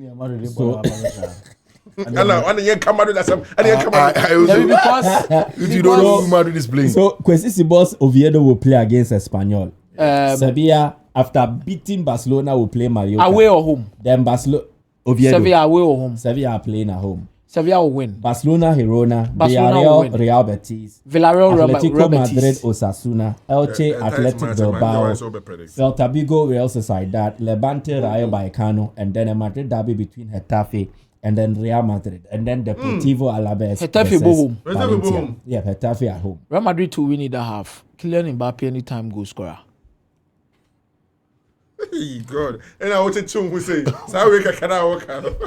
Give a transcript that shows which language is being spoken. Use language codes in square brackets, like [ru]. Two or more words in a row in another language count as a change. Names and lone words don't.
[en] Because you don't know who Madrid is playing. So Quesisibos Oviedo will play against Espanyol. Sevilla, after beating Barcelona, will play Mallorca. Away or home? Then Oviedo. Sevilla away or home? Sevilla are playing at home. Sevilla will win. Barcelona, Girona, Villarreal, Real Betis, Villarreal, Atletico Betis. Madrid, Osasuna, Elche, Athletic Bilbao, Celta Vigo, Real Sociedad, Levante, Rayo Vallecano, and then a Madrid derby between Getafe and then Real Madrid, and then Deportivo Alaves. Getafe go home. Valencia. Yeah, Getafe at home. Real Madrid to win either half. Kylian Mbappe anytime goal scorer. Hey God, and I want to who say, "Sorry, can I walk out?"